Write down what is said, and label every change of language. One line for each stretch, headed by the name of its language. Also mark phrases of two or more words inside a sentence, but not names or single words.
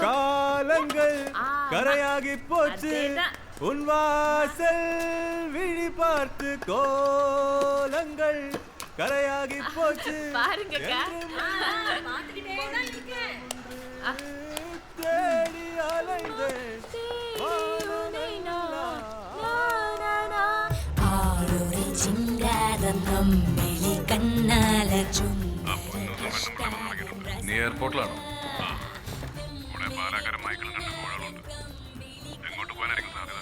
Tamil: காலங்கள் கரையாகி போச்சு உன் வாசல் விழி பார்த்து கோலங்கள் கரையாகி போச்சு பாருங்க பாத்துக்கிட்டே தான் இருக்கேன். தேடி அலைந்தேன்
Malayalam: നീ എയർപോർട്ടിലാണോ? പാലക്കാരൻ മൈക്കിൾ കണ്ട കോളുണ്ട്. എങ്ങോട്ട് പോകാനായിരിക്കും സാധ്യത?